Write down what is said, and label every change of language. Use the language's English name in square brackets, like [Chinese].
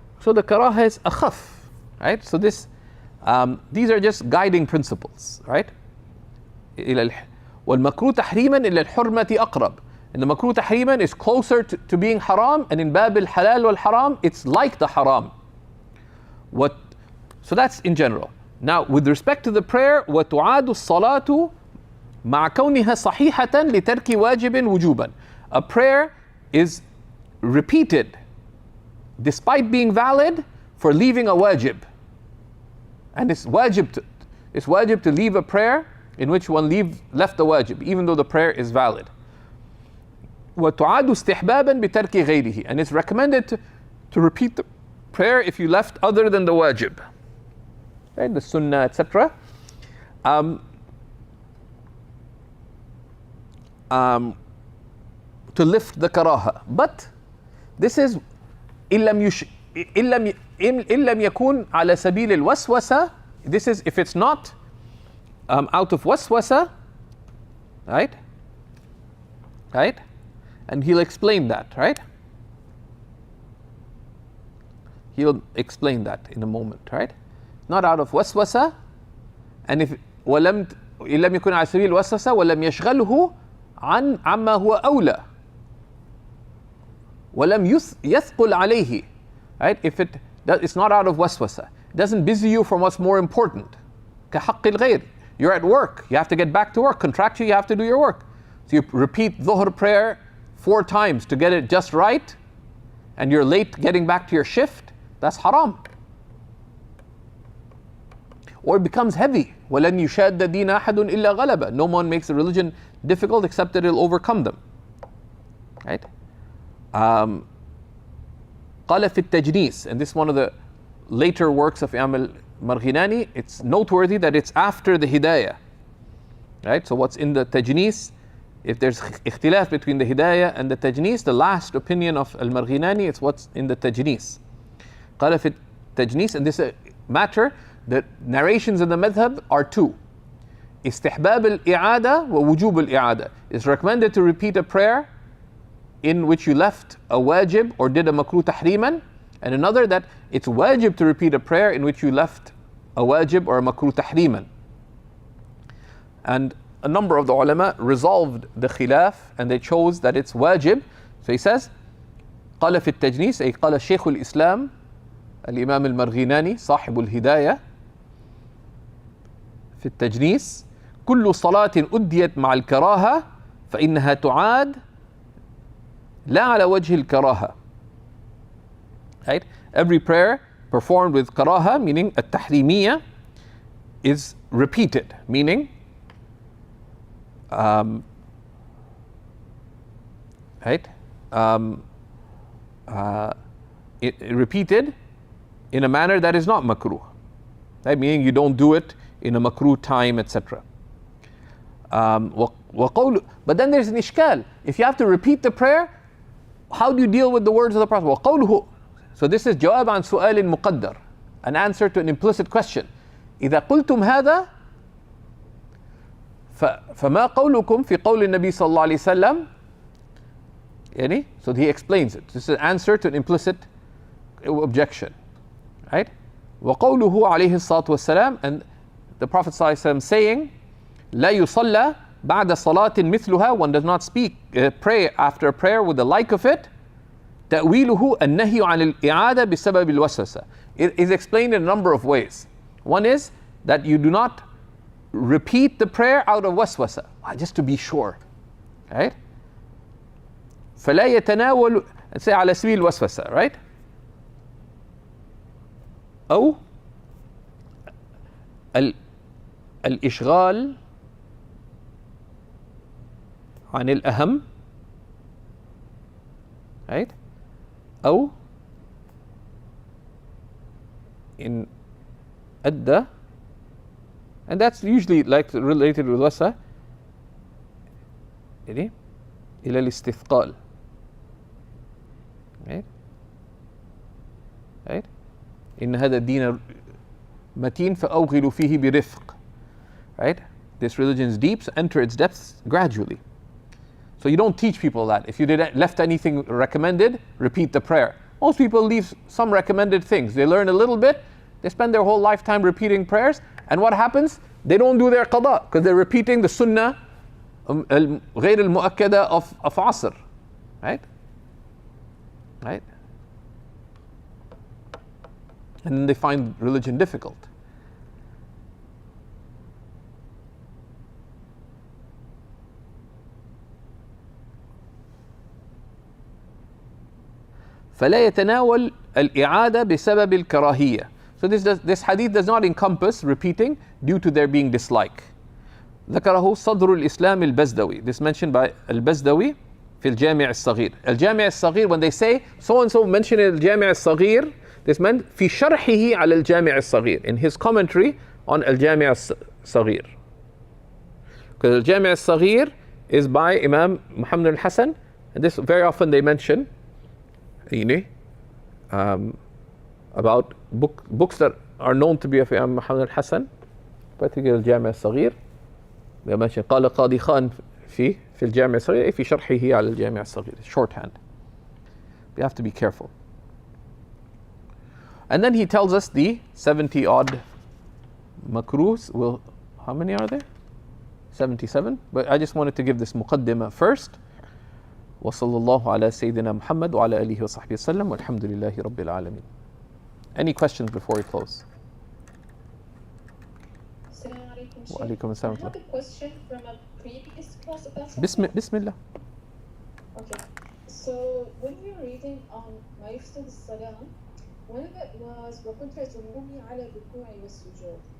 [English] So the karaha is akhaf. Right? So this, these are just guiding principles. [Arabic] Right? وَالْمَكْرُوهُ تَحْرِيمًا إِلَى الْحُرْمَةِ أَقْرَبُ. [English] And the makruh tahriman is closer to being haram, and in bab al-halal wal-haram, it's like the haram. So that's in general. Now, with respect to the prayer, [Arabic] وَتُعَادُ الصَّلَاةُ مَعَ كَوْنِهَا صَحِيحَةً لِتَرْكِ وَاجِبٍ وُجُوبًا. [English] A prayer is repeated despite being valid for leaving a wajib. And it's wajib to leave a prayer in which one left the wajib, even though the prayer is valid. [Arabic] وَتُعَادُ اسْتِحْبَابًا بِتَرْكِ غَيْرِهِ. [English] And it's recommended to repeat the prayer if you left other than the wajib. Right? The sunnah, etc. To lift the karaha. But this is [Arabic] إِن لَمْ يَكُونْ عَلَى سَبِيلِ الْوَسْوَسَةِ. [English] This is if it's not out of waswasa. Right? Right? And he'll explain that, right? He'll explain that in a moment, right? Not out of waswasa, and if [Arabic] إِن لَمْ يكن على سبيل الوسوسة ولم يشغله عما هو أولى ولم يثقل عليه, right? [English] If it's not out of waswasa, it doesn't busy you from what's more important. [Arabic] كحق الغير. [English] You're at work, you have to get back to work. Contractually, you have to do your work. So you repeat dhuhr prayer 4 times to get it just right, and you're late getting back to your shift, that's haram. Or it becomes heavy. [Arabic] وَلَنْ يُشَادَّ دِينَ أَحَدٌ إِلَّا غَلَبَ. [English] No one makes the religion difficult except that it'll overcome them. [Arabic] Right? قَالَ فِي التَّجْنِيس. [English] And this is one of the later works of Imam al-Marghinani. It's noteworthy that it's after the hidayah. Right? So what's in the tajnis, if there's ikhtilaf between the hidayah and the tajnis, the last opinion of al-Marghinani, it's what's in the tajnis. [Arabic] قال في التجنيس. [English] And this matter, the narrations in the madhab are 2. [Arabic] استحباب الإعادة ووجوب الإعادة. [English] It's recommended to repeat a prayer in which you left a wajib or did a makruh tahriman, and another that it's wajib to repeat a prayer in which you left a wajib or a makruh tahriman. And a number of the ulama resolved the khilaf and they chose that it's wajib. So he says, [Arabic] قال في التجنيس أي قال شيخ الإسلام الإمام المرغيناني صاحب الهداية في التجنيس: كل صلاة أديت مع الكراهة فإنها تعاد لا على وجه الكراهة. [English] Right? Every prayer performed with karaha, meaning التحريمية, is repeated, meaning right? Repeated in a manner that is not makruh. Right? Meaning you don't do it in a makruh time, etc. But then there's an ishkal. If you have to repeat the prayer, how do you deal with the words of the Prophet? [Arabic] وَقَوْلُهُ. [English] So this is [Arabic] جواب عن سؤال مقدر, [English] an answer to an implicit question. [Arabic] إذا قلتم هذا فما قولكم في قول النبي صلى الله عليه وسلم. [English] يعني, so he explains it. This is an answer to an implicit objection. Right? [Arabic] وقوله عليه الصلاة والسلام, [English] and the Prophet [Arabic] صلى الله عليه وسلم [English] saying, [Arabic] لا يصلى بعد صلاة مثلها, [English] one does not pray after a prayer with the like of it. [Arabic] تأويله النهي عن الإعادة بسبب الوسوسة. [English] It is explained in a number of ways. One is that you do not repeat the prayer out of waswasa, just to be sure. Right? [Arabic] فلا يتناول, say على سبيل الوسوسة, right? أو الإشغال عن الأهم, right? [English] أو in أدى, and that's usually like related with wasa, [Arabic] إلى الاستثقال, [English] right? Right? [Arabic] إن هذا الدين متين فأوغلوا فيه برفق. [English] Right? This religion's deep, so enter its depths gradually. So you don't teach people that. If you left anything recommended, repeat the prayer. Most people leave some recommended things. They learn a little bit, they spend their whole lifetime repeating prayers, and what happens? They don't do their qada, because they're repeating the sunnah [Arabic] غير المؤكدة [English] of Asr. Right? Right? And then they find religion difficult. [Arabic] فلا يتناول الإعادة بسبب الكراهية. [English] So this hadith does not encompass repeating due to there being dislike. [Arabic] ذكره صدر الإسلام البزدوي. [English] This mentioned by [Arabic] البزدوي في الجامع الصغير. [English] الجامع الصغير, when they say so and so mentioned الجامع الصغير, this meant [Arabic] في شرحه على الجامع الصغير, [English] in his commentary on الجامع الصغير. Because الجامع الصغير is by Imam Muhammad al-Hasan, and this very often they mention, about books that are known to be of Imam Muhammad al-Hasan, particularly الجامع الصغير. [Arabic] They mention قال قاضي خان في الجامع الصغير في شرحه على الجامع الصغير. [English] Shorthand. We have to be careful. And then he tells us the 70 odd makruhs. Well, how many are there? 77. But I just wanted to give this muqaddimah first. [Arabic] وصلى الله على سيدنا محمد وعلى آله وصحبه وسلم والحمد لله رب العالمين. [English] Any questions before we close? [Arabic] Assalamu alaikum. Wa alaikum assalam. [English] I have a question from a previous class about [Arabic] Bismillah. [English] Okay. So when we were reading on [Arabic] ما يفسد الصلاة, [English] one of it was [Arabic] وَكُنْتَ تُمُرُّنِي عَلَى الرُّكُوعِ وَالسُّجُودِ.